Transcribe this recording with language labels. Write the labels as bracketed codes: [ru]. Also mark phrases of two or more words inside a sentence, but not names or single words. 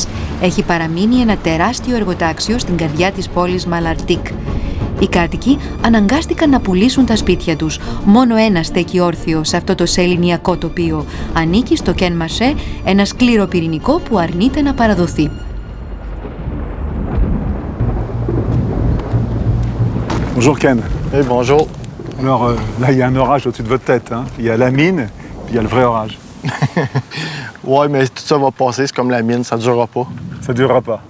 [el] Έχει παραμείνει ένα τεράστιο εργοτάξιο στην καρδιά της πόλης Μαλαρτίκ. Οι κάτοικοι αναγκάστηκαν να πουλήσουν τα σπίτια τους. Μόνο ένα στέκει όρθιο σε αυτό το σεληνιακό τοπίο. Ανήκει στο Κεν Μασέ, ένα σκληρό πυρηνικό που αρνείται να παραδοθεί. [fr] Bonjour Ken. Oui, bonjour. Alors là, il y a un orage au-dessus de votre tête. Hein. Il y a la mine, puis il y a le vrai orage. Oui, mais tout ça va passer, c'est comme la mine, ça ne durera pas. Ça ne durera pas.